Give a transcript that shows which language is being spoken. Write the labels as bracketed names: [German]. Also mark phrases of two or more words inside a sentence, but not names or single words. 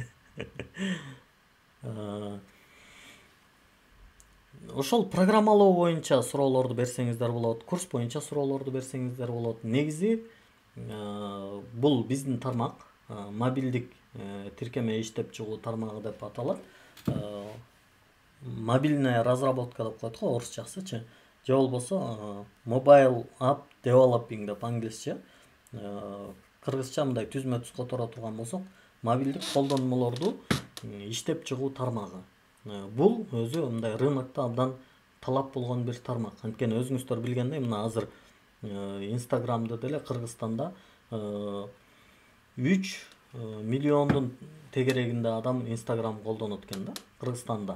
[Kyrgyz] Ошол программалоо боюнча суроолорду берсеңиздер болот, курс боюнча суроолорду берсеңиздер болот. Негизи бул биздин тармак, мобилдик тиркеме иштеп чыгуу тармагы деп аталат. [Russian] Мобильная разработка [Kyrgyz] деп коет го орусчасычы. Же болбосо [English] mobile app developing [Kyrgyz] деп англисче. Кыргызча мындай түзмө түз которо турган болсок, мобилдик колдонмолорду иштеп чыгуу тармагы. Бул өзү мындай рынокто абдан талап болгон бир тармак. Анткени өзүңүздөр билгендей, мына азыр Инстаграмда деле Кыргызстанда 3 миллиондун тегерегинде адам Инстаграм колдонот экен да, Кыргызстанда.